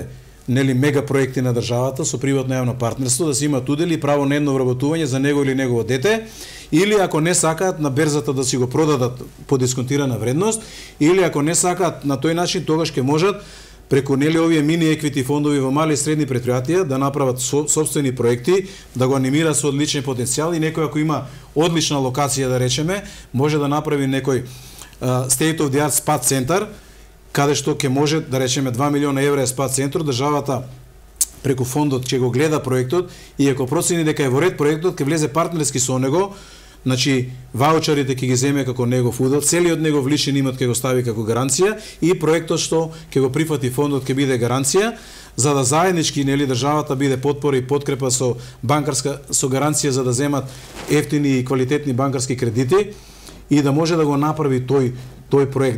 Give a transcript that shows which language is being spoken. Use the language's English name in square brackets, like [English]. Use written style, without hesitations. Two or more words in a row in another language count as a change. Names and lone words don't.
[Macedonian] нели мега проекти на државата со приватно јавно партнерство, да се имат удели и право на едно вработување за него или негово дете, или ако не сакаат на берзата да си го продадат по дисконтирана вредност, или ако не сакаат на тој начин, тогаш ќе можат преку нели овие мини еквити фондови во мали и средни предпријатија да направат сопствени проекти, да го анимираат со одличен потенцијал и некој ако има одлична локација да речеме, може да направи некој [English] state of the art [Macedonian] спа центар, каде што ќе може да речеме 2 милиона евра е спа центар, државата преку фондот ќе го гледа проектот и ако процени дека е во ред проектот, ќе влезе партнерски со него. Значи, ваучерите ќе ги земе како негов удел, целиот негов личен имот ќе го стави како гаранција и проектот што ќе го прифати фондот ќе биде гаранција, за да заеднички нели државата биде потпора и подкрепа со банкарска со гаранција за да земат ефтини и квалитетни банкарски кредити и да може да го направи тој проект.